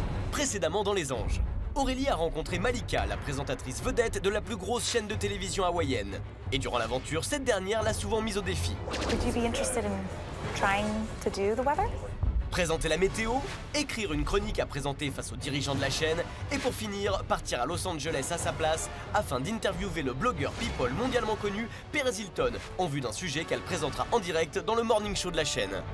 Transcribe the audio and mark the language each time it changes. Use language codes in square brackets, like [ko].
[fr] Précédemment dans Les Anges, Aurélie a rencontré Malika, la présentatrice vedette de la plus grosse chaîne de télévision hawaïenne. Et durant l'aventure, cette dernière l'a souvent mise au défi. [en] Would you be interested in trying to do the weather? [fr] Présenter la météo, écrire une chronique à présenter face aux dirigeants de la chaîne et pour finir, partir à Los Angeles à sa place afin d'interviewer le blogueur people mondialement connu Perez Hilton en vue d'un sujet qu'elle présentera en direct dans le morning show de la chaîne.